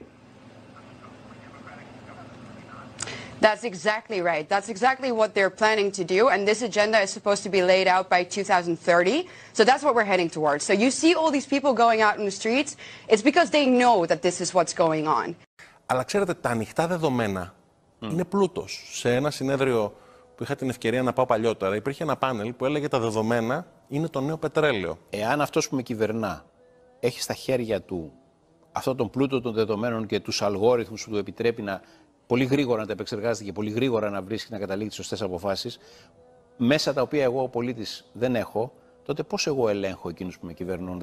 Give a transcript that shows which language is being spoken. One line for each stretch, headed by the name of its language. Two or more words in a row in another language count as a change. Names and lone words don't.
English: That's exactly right. That's exactly what they're planning to do. And this agenda is supposed to be laid out by 2030. So that's what we're heading towards. So you see all these people going out in the streets. It's because they know that this is what's going on.
Greek: Αλλά ξέρετε, τα ανοιχτά δεδομένα είναι πλούτος. Σε ένα συνέδριο που είχα την ευκαιρία να πάω παλιότερα, υπήρχε ένα πάνελ που έλεγε τα δεδομένα είναι το νέο πετρέλαιο. Εάν αυτός που με κυβερνά έχει στα χέρια του αυτόν τον πλούτο των δεδομένων και τους αλγόριθμους που του επιτρέπει να πολύ γρήγορα να τα επεξεργάζεται και πολύ γρήγορα να βρίσκει να καταλήγει τις σωστές αποφάσεις, μέσα τα οποία εγώ ο πολίτης δεν έχω, τότε πώς εγώ ελέγχω εκείνους που με κυβερνούν?